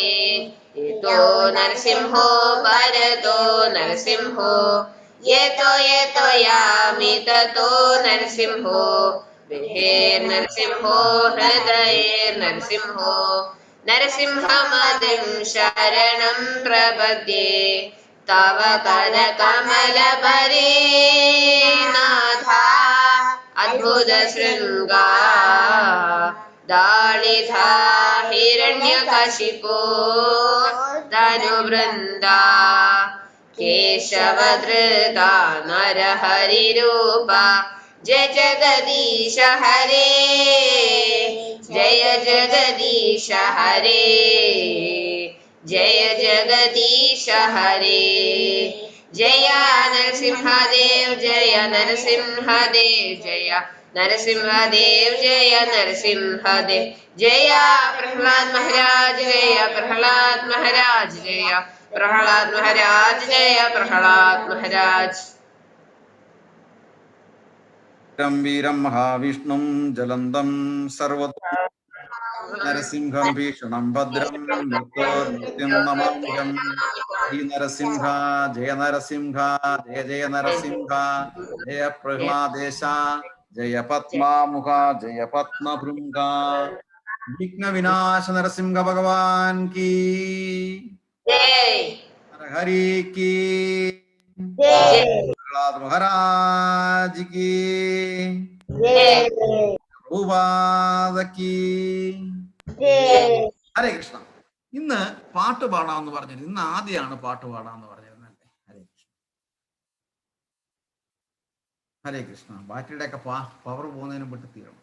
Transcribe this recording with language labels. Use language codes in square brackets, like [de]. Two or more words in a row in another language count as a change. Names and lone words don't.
[sa] യതോ നരസിംഹോ ഭരതോ നരസിംഹോ യതോ യാമി തതോ നരസിംഹോ നരസിംഹോ ഹൃദയേർനരസിംഹോ നരസിംഹമതിം ശരണം പ്രപദ്യേ തവ കരകമലപരേ നാഥ അദ്ഭുത ശൃംഗാ ദാളിധ ഹിരണ്യകശിപോ ധനുവൃന്ദാ കേശവധൃത നരഹരിരൂപ जय जगदीश हरे, जय जगदीश हरे, जय जगदीश हरे, जय नरसिंहदेव, जय नरसिंहदेव, जय नरसिंहदेव, जय नरसिंहदेव, जय प्रहलाद महाराज, जय प्रहलाद महाराज, जय प्रहलाद महाराज, जय प्रहलाद महाराज. വീരം മഹാവിഷ്ണും ജലന്തം സർവദാ നരസിംഹം ഭീഷണം ഭദ്രം മൃത്യോർമൃത്യും നമാമ്യഹം. ശ്രീ നരസിംഹ ജയ നരസിംഹ, ജയ ജയ നരസിംഹ, ജയ പ്രഹ്ലാദേശ, ജയ പത്മാമുഖ, ജയ പത്മഭൃംഗ. [hi] विघ्न विनाश नरसिंह भगवान की, हरि की, प्रहलाद महाराज की, പ്രഭുപാദ की. [sa] ഹരേ കൃഷ്ണ. [ml] ഇന്ന് പാട്ട് പാടാമെന്ന് പറഞ്ഞത്, ഇന്ന് ആദ്യമാണ് പാട്ട് പാടാമെന്ന് പറഞ്ഞിരുന്നല്ലേ? [sa] ഹരേ കൃഷ്ണ, ഹരേ കൃഷ്ണ. [ml] ബാറ്ററിയുടെ ഒക്കെ പവർ പോകുന്നതിന് വിട്ട് തീരണം.